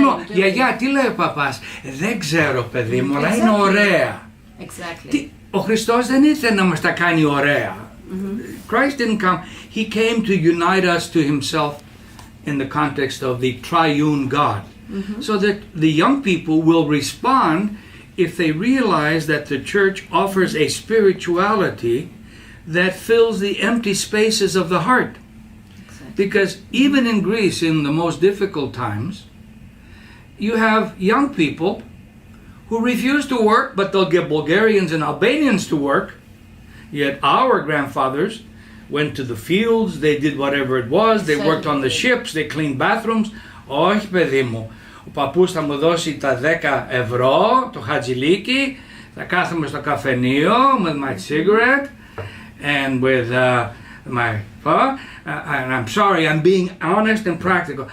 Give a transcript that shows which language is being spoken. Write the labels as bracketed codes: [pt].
[el] No, γιαγιά, τι λέει ο παπάς? Δεν ξέρω, παιδί μου, αλλά είναι ωραία. [en] Exactly. [el] Ο Χριστός δεν ήρθε να μας τα κάνει ωραία. [en] Christ didn't come. He came to unite us to himself in the context of the triune God. So that the young people will respond if they realize that the church offers a spirituality that fills the empty spaces of the heart. Because even in Greece, in the most difficult times, you have young people who refuse to work, but they'll get Bulgarians and Albanians to work. Yet our grandfathers went to the fields, they did whatever it was, they worked on the ships, they cleaned bathrooms. [el] Όχι, παιδί μου, ο παππούς θα μου δώσει τα 10 ευρώ, το χατζηλίκι, θα κάθομαι στο καφενείο [en] with my cigarette and with my phone. And I'm sorry, I'm being honest and practical.